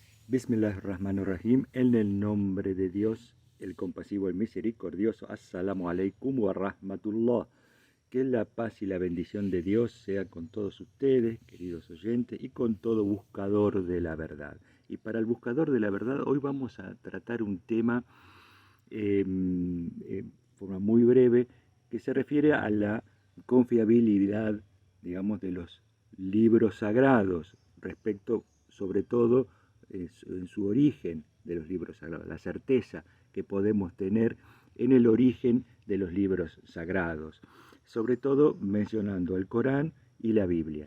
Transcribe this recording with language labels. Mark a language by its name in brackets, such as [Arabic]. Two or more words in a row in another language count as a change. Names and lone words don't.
[Arabic] بسم الله الرحمن الرحيم, [Spanish] en el nombre de Dios, el compasivo, el misericordioso. [Arabic] السلام عليكم ورحمة الله. [Spanish] Que la paz y la bendición de Dios sea con todos ustedes, queridos oyentes, y con todo buscador de la verdad. Y para el buscador de la verdad, hoy vamos a tratar un tema de forma muy breve, que se refiere a la confiabilidad, digamos, de los libros sagrados, respecto, sobre todo, en su origen de los libros sagrados, la certeza que podemos tener en el origen de los libros sagrados, sobre todo mencionando el Corán y la Biblia.